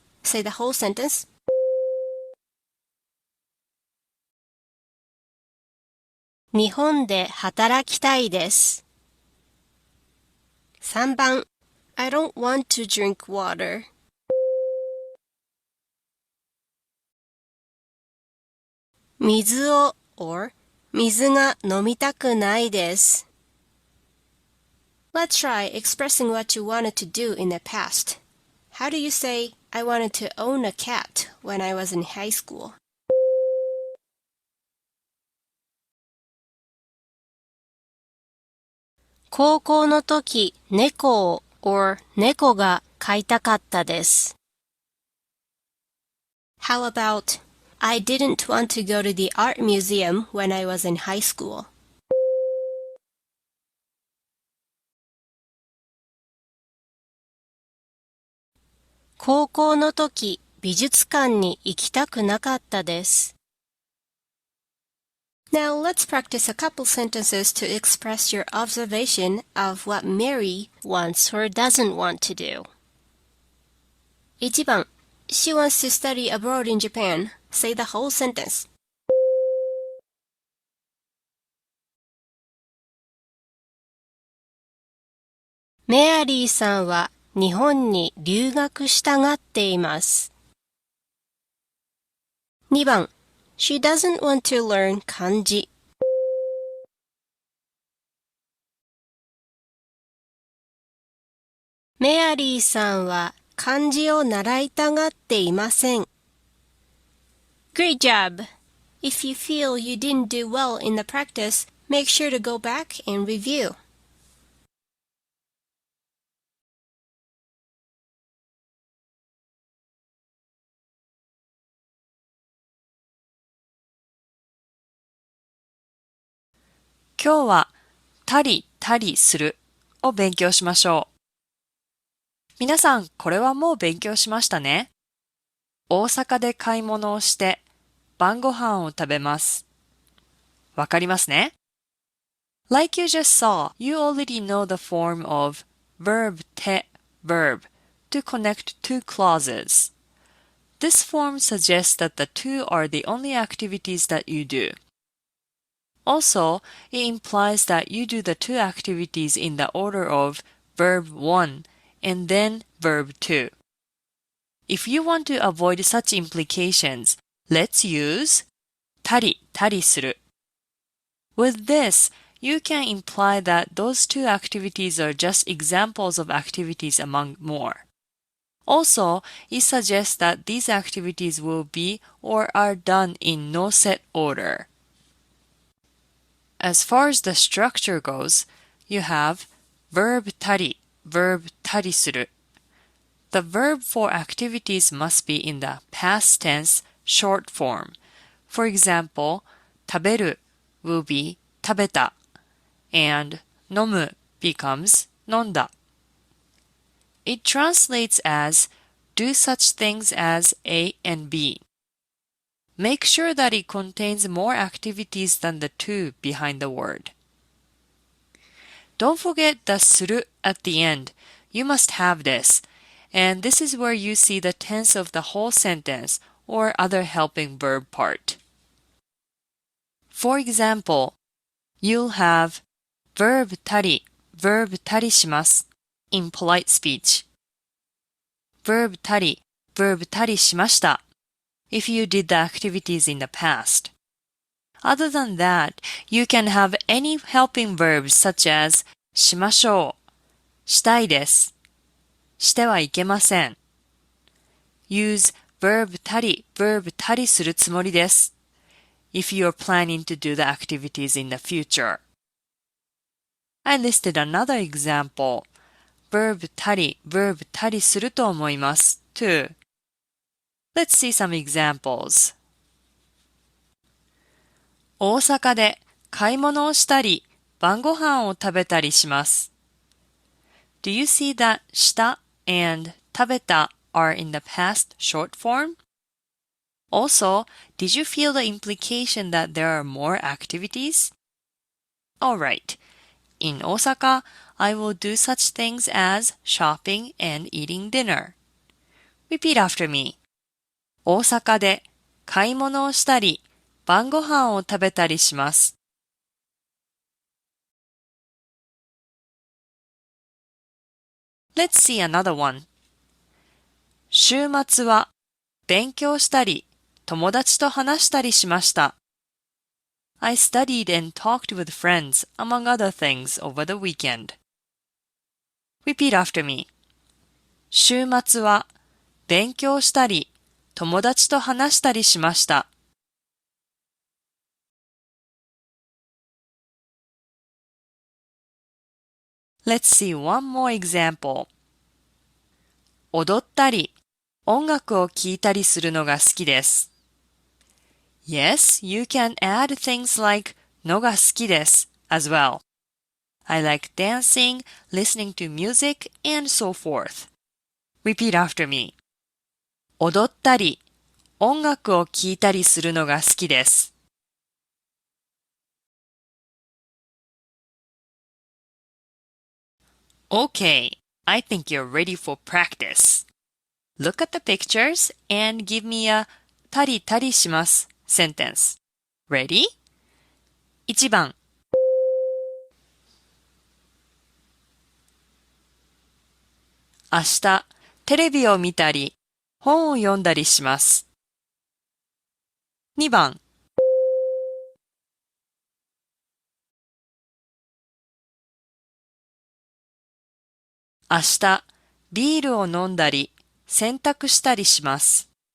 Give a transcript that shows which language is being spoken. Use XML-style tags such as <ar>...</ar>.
<en>Say the whole sentence.</en> <ja>日本で働きたいです。 3番</ja> <en>I don't want to drink water.</en> <ja>水を</ja> <en>or</en> <ja>水が飲みたくないです。</ja> <en>Let's try expressing what you wanted to do in the past. How do you say, I wanted to own a cat when I was in high school?</en> <ja>高校の時、猫を</ja> <en>or</en> <ja>猫が飼いたかったです。</ja> <en>How about, I didn't want to go to the art museum when I was in high school.</en> <ja>高校の時、美術館に行きたくなかったです。</ja> <en>Now let's practice a couple sentences to express your observation of what Mary wants or doesn't want to do.</en> <ja>1番</ja> <en>She wants to study abroad in Japan. Say the whole sentence.</en> <ja>メアリーさんは日本に留学したがっています。 2番</ja> <en>She doesn't want to learn 漢字。</en> <ja>メアリーさんは漢字を習いたがっていません。</ja> <en>Great job! If you feel you didn't do well in the practice, make sure to go back and review.</en> <ja>今日はたりたりするを勉強しましょう。皆さん、これはもう勉強しましたね。大阪で買い物をして晩ご飯を食べます。わかりますね？</ja> <en>Like you just saw, you already know the form of verb て verb to connect two clauses. This form suggests that the two are the only activities that you do.Also, it implies that you do the two activities in the order of verb 1 and then verb 2. If you want to avoid such implications, let's use たりたりする. With this, you can imply that those two activities are just examples of activities among more. Also, it suggests that these activities will be or are done in no set order.As far as the structure goes, you have verb たり, verb たりする. The verb for activities must be in the past tense short form. For example,</en> <ja>食べる will be 食べた and 飲む becomes 飲んだ。</ja> <en>It translates as do such things as A and B. Make sure that it contains more activities than the two behind the word. Don't forget the する at the end. You must have this. And this is where you see the tense of the whole sentence or other helping verb part. For example, you'll have verb たり verb たりします in polite speech. Verb たり verb たりしました if you did the activities in the past. Other than that, you can have any helping verbs such as</en> <ja>しましょう、したいです、してはいけません。</ja> <en>Use verb たり verb たりするつもりです if you are planning to do the activities in the future. I listed another example. Verb たり verb</en> <ja>たりすると思います</ja> <en>too. Let's see some examples.</en> <ja>大阪で買い物をしたり晩ご飯を食べたりします。</ja> <en>Do you see that した and 食べた are in the past short form? Also, did you feel the implication that there are more activities? Alright. In Osaka, I will do such things as shopping and eating dinner. Repeat after me.</en> <ja>大阪で買い物をしたり晩ご飯を食べたりします。</ja> <en>Let's see another one.</en> <ja>週末は勉強したり友達と話したりしました。</ja> <en>I studied and talked with friends, among other things, over the weekend. Repeat after me.</en> <ja>週末は勉強したり友達と話したりしました。</ja> <en>Let's see one more example.</en> <ja>踊ったり、音楽を聴いたりするのが好きです。</ja> <en>Yes, you can add things like のが好きです as well. I like dancing, listening to music, and so forth. Repeat after me.</en> <ja>踊ったり、音楽を聴いたりするのが好きです。</ja> <en>Okay, I think you're ready for practice. Look at the pictures and give me a たりたりします sentence. Ready?</en> <ja>1番明日、テレビを見たり、本を読んだりします。 2番明日、ビールを飲んだり、洗濯したりします。</ja>